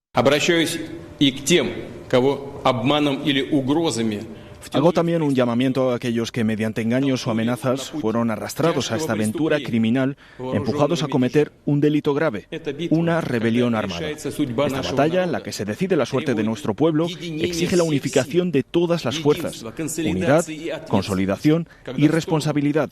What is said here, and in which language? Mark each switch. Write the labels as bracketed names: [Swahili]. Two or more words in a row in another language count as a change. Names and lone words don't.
[Russian] Обращаюсь и к тем, кого обманом или угрозами. [Spanish] Hago también un llamamiento a aquellos que mediante engaños o amenazas fueron arrastrados a esta aventura criminal, empujados a cometer un delito grave, una rebelión armada. Esta batalla, en la que se decide la suerte de nuestro pueblo, exige la unificación de todas las fuerzas, unidad, consolidación y responsabilidad.